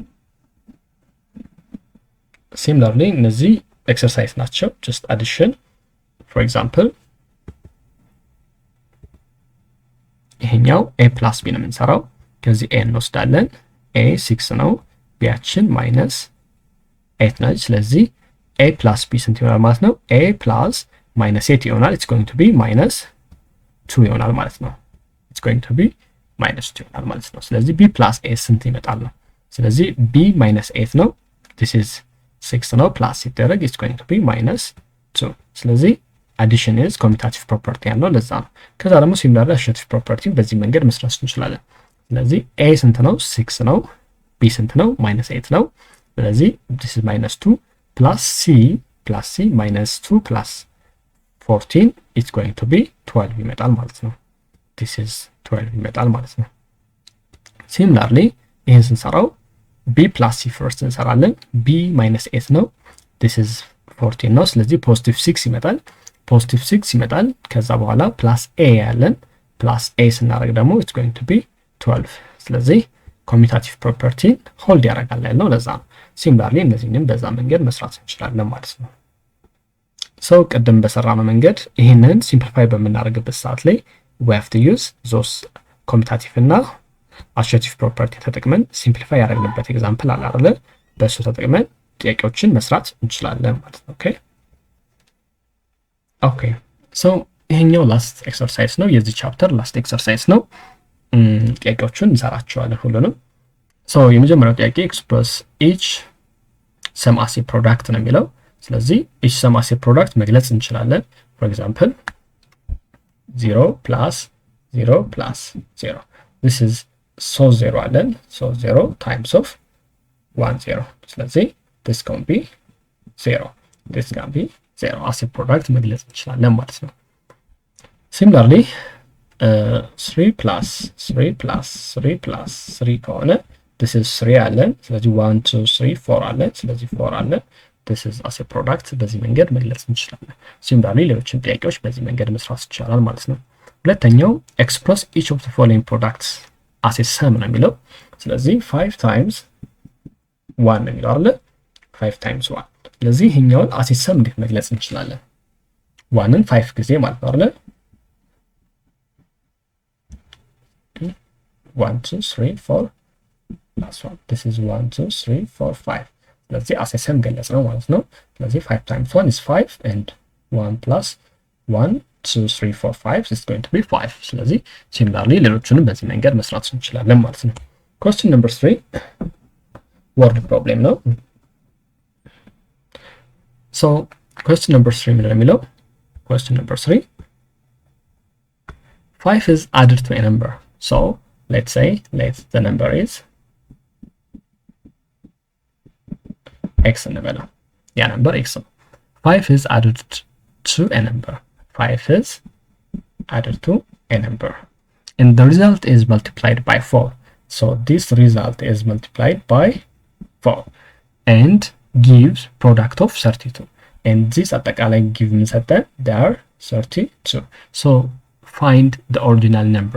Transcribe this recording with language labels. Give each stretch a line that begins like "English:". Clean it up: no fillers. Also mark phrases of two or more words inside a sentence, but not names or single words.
Amharic: similarly እነዚህ exercise ናቸው
English: just addition for example
Amharic: ይሄኛው
English: a plus b
Amharic: ነው የምንሰራው ከዚህ a እንወስዳለን a 6 ነው ቢያችን minus 8 ነው ስለዚህ
English: a plus b
Amharic: ስንት ይሆናል ማለት ነው
English: a plus minus 8
Amharic: ይሆናል
English: it's going to be minus 2
Amharic: ይሆናል ማለት ነው
English: it's going to be minus 2
Amharic: ይሆናል ማለት ነው ስለዚህ
English: b plus a
Amharic: ስንት ይመጣል ነው ስለዚህ
English: b minus 8
Amharic: ነው
English: this is 6
Amharic: ነው plus ሲደረግ
English: it's going to be minus 2
Amharic: ስለዚህ
English: addition is commutative property
Amharic: ያለው ለዛ ነው ከዛ ደግሞ
English: similarly associative property
Amharic: በዚህ መንገድ መስራት እንችላለን ስለዚህ a ስንት ነው 6 ነው b ስንት ነው minus 8 ነው ስለዚህ
English: this is minus 2 plus c minus 2 plus 14 it's going to be 12
Amharic: ይመጣል ማለት ነው
English: this is 12
Amharic: ይመጣል ማለት ነው similarly ይሄን ስንሰራው
English: b plus c first
Amharic: እንሰራለን
English: b minus 8
Amharic: ነው
English: this is
Amharic: 14 ነው ስለዚህ positive 6 ይመጣል positive 6 ይመጣል ከዛ በኋላ
English: plus a
Amharic: ያለን
English: plus a
Amharic: ስናደርግ ደግሞ
English: it's going to be 12
Amharic: ስለዚህ
English: commutative property hold
Amharic: ያደርጋል ያለው ለዛ ነው similarly እነዚህንም በዛ መንገድ መስራት እንችላለን ማለት ነው so ቀደም በሰራነው መንገድ ይሄንን simplify በመናደርግበት ሰዓት ላይ
English: we have to use those commutative
Amharic: እና
English: associative property
Amharic: ተጠቅመን simplify ያደረግንበት ኤግዛምፕል አለ አይደል በሱ ተጠቅመን ጥያቄዎችን መስራት እንችላለን ማለት ነው
English: okay so
Amharic: ይሄኛው
English: last exercise
Amharic: ነው የዚህ ቻፕተር
English: last exercise
Amharic: ነው ጥያቄዎችን እንሰራቸዋለን ሁሉንም so የመጀመሪያው ጥያቄ
English: express each sum as a product
Amharic: ነው የሚለው ስለዚህ
English: each sum as a product
Amharic: መግለጽ እንችላለን
English: for example 0 plus 0 plus 0 this is so 0
Amharic: አለን
English: so 0 times of 1 0
Amharic: ስለዚህ
English: this can be 0 this can be 0 as a
Amharic: product መግለጽ እንችላለን ማለት ነው
English: similarly 3 plus 3 plus 3
Amharic: plus 3 ከሆነ
English: this is 3
Amharic: አለን ስለዚህ 1 2 3 4 አለን ስለዚህ 4 አለን
English: this is as a product
Amharic: በዚህ መንገድ መግለጽ እንችላለን similarly ሌሎችን ጥያቄዎች በዚህ መንገድ መስራት ይቻላል ማለት ነው ሁለተኛው
English: express each of the following products as a sum
Amharic: ነው የሚለው ስለዚህ
English: 5 times 1
Amharic: ነው የሚለው አይደል
English: 5 times 1
Amharic: ስለዚህ ይሄኛውን
English: as a sum
Amharic: እንዴት መግለጽ እንችላለን 1ን 5 ጊዜ ማለት ነው አይደል 1 2 3 4
English: plus 1 this is
Amharic: 1 2 3 4 5 ስለዚህ
English: as a sum
Amharic: ገለጽ ነው ማለት ነው ስለዚህ
English: 5 times 1 is 5 and 1 plus 1 2 3 4 5 is going to be 5
Amharic: ስለዚህ similarly ሌሎችንም በዚህ መንገድ መስራት እንችላለን ማለት ነው
English: question number 3 word problem
Amharic: ነው
English: so question number 3
Amharic: ምን የሚለው
English: question number 3 5 is added to a number so let's say the number is x
Amharic: እንበለው ያ
English: number x ነው 5 is added to a number 5 is added to a number and the result is multiplied by 4 so this result is multiplied by 4 and gives product of 32 and this አጠቃላይ give ምንሰጠን they are 32 so find the ordinal number